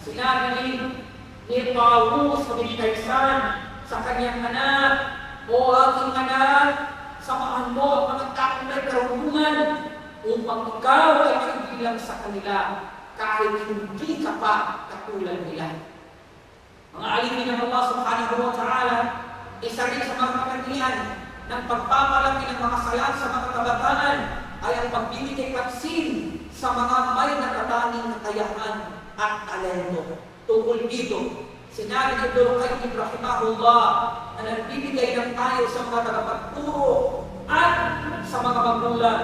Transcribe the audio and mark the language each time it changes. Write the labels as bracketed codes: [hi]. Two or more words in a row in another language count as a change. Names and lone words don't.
[tl] Sinabi ni Paulus bin Kaysan sa kanyang anak, "O aking anak, samahan mo ang mga taong may karunungan upang ikaw ay magbilang sa kanila kahit hindi ka pa katulad nila." Mga alipin ng Allah [ar] سبحانه وتعالى, [tl] isa rin sa mga katangian ng pagpapalaki ng mga salat sa mga kabataan ay ang pagbibigay pansin sa mga may natatanging kakayahan at talento. Tungkol dito, sinabi ni Ibn Qayyim rahimahullah na nagbibigay ng tayo sa mga tagapagturo at sa mga magulang.